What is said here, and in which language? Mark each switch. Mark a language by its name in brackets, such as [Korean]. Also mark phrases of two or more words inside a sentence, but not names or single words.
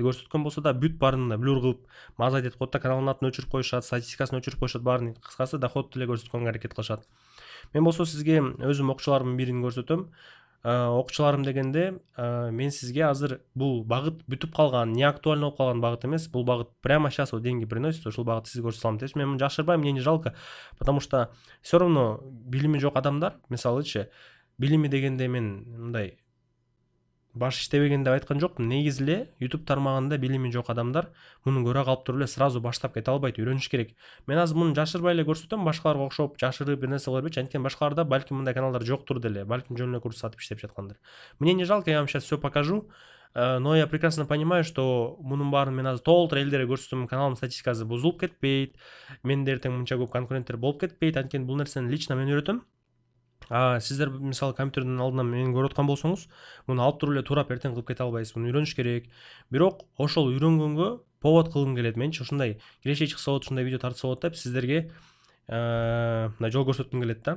[Kyrgyz] Көрсөткөн болсо да бүт баарын да блюр кылып маза этип коет да, каналдын атын өчүрүп коюшат, статистикасын өчүрүп коюшат, баарын. Кыскасы, доход деле көрсөткөнгө аракет кылышат. Мен болсо сизге өзүм окуучуларымдын бирин көрсөтөм. Окуучуларым дегенде, мен сизге азыр бул багыт бүтүп калган, [Russian] не актуально [Kyrgyz] болуп калган багыт эмес. Бул багыт [Russian] прямо сейчас вот деньги приносит, [Kyrgyz] ушул багытты сизге көрсөтө алам. [Russian] То есть [Kyrgyz] мен муну жакшырбайм, [Russian] мне не жалко, потому что все равно [Kyrgyz] билими жок адамдар, мисалычы, билими дегенде мен мындай баш иштебеген деп айткан жокмун. Негизи эле YouTube тармагында билими жок адамдар муну көрө калып туруп эле сразу баштап кете албайт, үйрөнүш керек. Мен азыр муну жашырбай эле көрсөтөм, башкаларга окшоп жашырып бир нерсе кыла бербечи, анткени башкаларда балким мындай каналдар жоктур деле, балким жөн эле курс сатып иштеп жаткандыр. [Russian] Мне не жалко, я вам сейчас все покажу, но я прекрасно понимаю, что [Kyrgyz] мунун баарын мен азыр толтура элдерге көрсөтсөм, каналымдын статистикасы бузулуп кетпейт, менде эртең мынча көп конкуренттер болуп кетпейт, анткени бул нерсени лично мен үйрөтөм. Сиздер мисалы компьютердин алдынан мени көрүп аткан болсоңуз, муну алып туруп эле турап эртең кылып кете албайсыз, муну үйрөнүш керек. Бирок ошол үйрөнгөнгө повод кылгым келет. Менчи ушундай кирешеге чыкса болот, ушундай видео тартса болот деп сиздерге мындай жол көрсөткүм келет да.